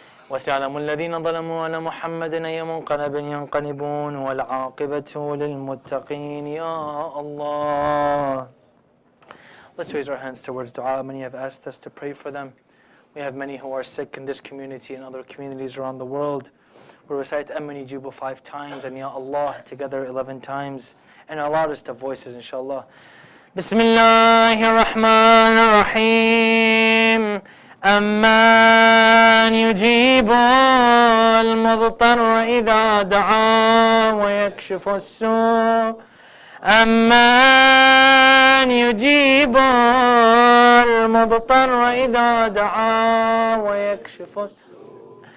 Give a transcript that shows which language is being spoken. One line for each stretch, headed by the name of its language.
Arabic: وسيعلم الذين ظلموا على محمد أي منقلب ينقلبون والعاقبة للمتقين يا الله.
English: Let's raise our hands towards dua. Many have asked us to pray for them. We have many who are sick in this community and other communities around the world. We recite Amani Juba 5 times and Ya Allah together 11 times in our loudest of voices, inshallah.
Arabic: Bismillahir Rahmanir Rahim. أمن يجيب المضطر إذا دعا ويكشف السوء أمن يجيب المضطر إذا دعا ويكشف السوء